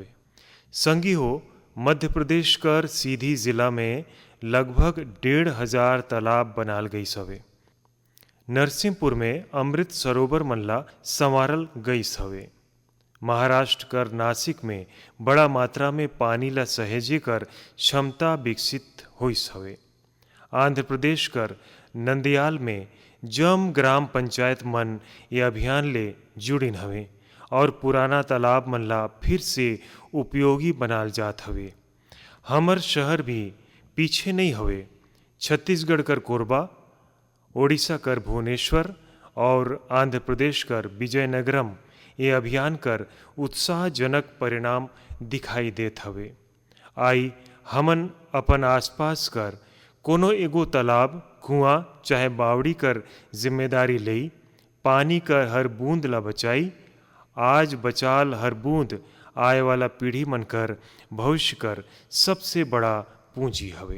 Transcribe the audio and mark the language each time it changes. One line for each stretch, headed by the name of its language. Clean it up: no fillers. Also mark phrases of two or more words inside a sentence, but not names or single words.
Chhattisgarhi: संगी हो, मध्य प्रदेश कर सीधी जिला में लगभग 1,500 तालाब बनाल गई हवे। नरसिंहपुर में अमृत सरोवर मन ला संवारल गई हवे। महाराष्ट्र कर नासिक में बड़ा मात्रा में पानी ला सहेजे कर क्षमता विकसित हुई हवे। आंध्र प्रदेश कर नंदयाल में जम ग्राम पंचायत मन ये अभियान ले जुड़िन हवे और पुराना तालाब मन ला फिर से उपयोगी बनाल जात हवे। हमर शहर भी पीछे नहीं हवे। छत्तीसगढ़ कर कोरबा, ओडिशा कर भुवनेश्वर और आंध्र प्रदेश कर विजयनगरम ये अभियान कर उत्साहजनक परिणाम दिखाई देत हवे। आई हमन अपन आसपास कर कोनो एगो तालाब, कुआं चाहे बावड़ी कर जिम्मेदारी लई, पानी कर हर बूंद ला बचाई। आज बचाल हर बूंद आए वाला पीढ़ी मन कर भविष्य कर सबसे बड़ा पूंजी हवे।